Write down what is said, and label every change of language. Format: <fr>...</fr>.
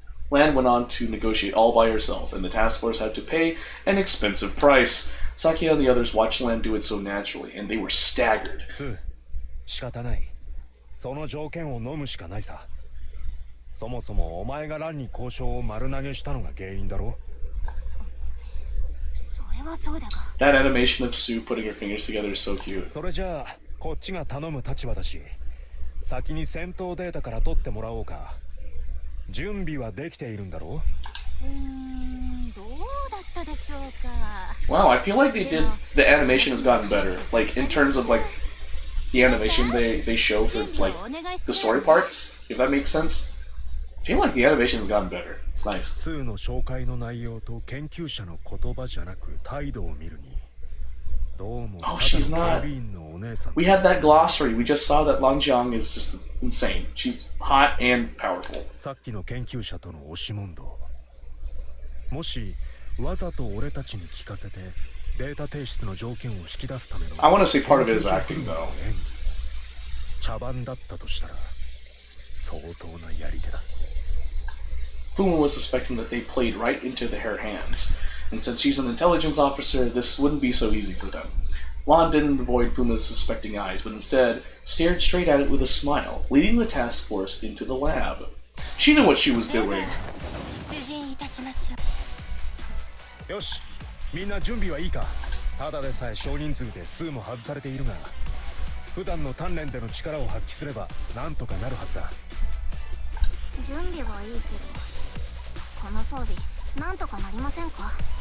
<en>Lan went on to negotiate all by herself, and the task force had to pay an expensive price. Sakia and the others watched Lan do it so naturally, and they were staggered.</en> <ja>仕方ない。その条件を飲むしかないさ。そもそもお前がランに交渉を丸投げしたのが原因だろ。それはそうだが。</ja> <en>That animation of Sue putting her fingers together is so cute.</en> <ja>それじゃあこっちが頼む立場だし、先に戦闘データから取ってもらおうか。準備はできているんだろう。どうだったでしょうか。</ja> <en>Wow, I feel like the animation has gotten better. Like, in terms of, like, the animation they show for, like, the story parts, if that makes sense. I feel like the animation has gotten better. It's nice.</en> <ja>スーの紹介の内容と研究者の言葉じゃなく態度を見るに、どうも</ja> <en>Oh, she's</en> <ja>ただの警備員のお姉さん。</ja> <en>We had that glossary. We just saw that Langjiang is just insane. She's hot and powerful.</en> <ja>さっきの研究者との押し問答。もしわざと俺たちに聞かせてデータ提出の条件を引き出すための</ja> <en>I want to say part of it is acting, though.</en> <ja>演技、茶番だったとしたら相当なやり手だ。</ja> <en>Fuma was suspecting that they played right into her hands, and since she's an intelligence officer, this wouldn't be so easy for them. Lan didn't avoid Fuma's suspecting eyes, but instead stared straight at it with a smile, leading the task force into the lab. She knew what she was doing.</en> <ja>出陣いたしましょう。よし、みんな準備はいいか。ただでさえ少人数で数も外されているが、普段の鍛錬での力を発揮すればなんとかなるはずだ。準備はいいけど、この装備なんとかなりませんか。</ja>